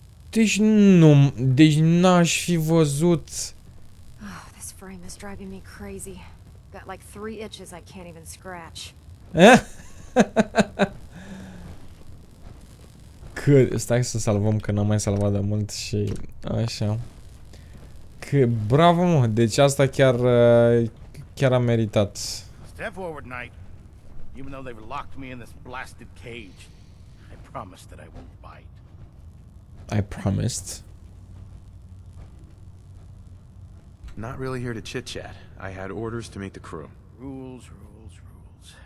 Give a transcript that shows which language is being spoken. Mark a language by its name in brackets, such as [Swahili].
[Romanian] Deci nu, deci n-aș fi văzut. [English] Oh, this frame is driving me crazy. Got like 3 itches I can't even scratch. [Romanian] Cât, stai să salvăm că n-am mai salvat de mult și așa. Că bravo, mă, deci asta chiar a meritat. [English] Step forward, Knight. Even though they've locked me in this blasted cage, I promise that I won't bite. I promised. Not really here to chit-chat. I had orders to meet the crew. Rules, rules, rules.